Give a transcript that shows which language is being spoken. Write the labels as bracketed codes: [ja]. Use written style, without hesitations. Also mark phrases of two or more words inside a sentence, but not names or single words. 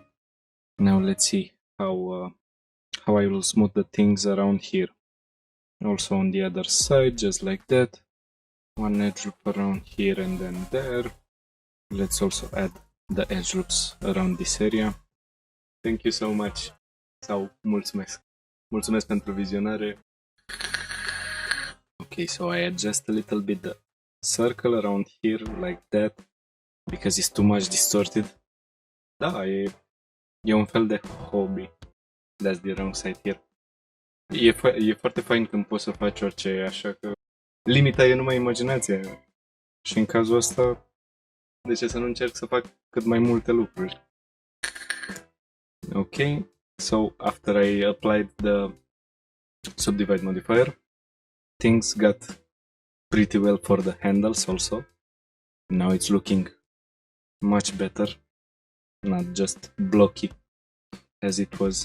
[en] Now let's see how I will smooth the things around here. Also on the other side, just like that. One edge loop around here and then there. Let's also add the edge loops around this area. Thank you so much. [ro] Sau mulțumesc. Mulțumesc pentru vizionare. [en] Okay, so I adjust a little bit the circle around here like that because it's too much distorted. [ro] Da, e un fel de hobby. [en] That's the wrong side here. [ro] E foarte fain când poți să faci orice, așa că limita e numai imaginația. Și în cazul ăsta, de ce să nu încerc să fac cât mai multe lucruri? [en] Okay, so after I applied the subdivide modifier, things got pretty well for the handles also. Now it's looking much better, not just blocky as it was.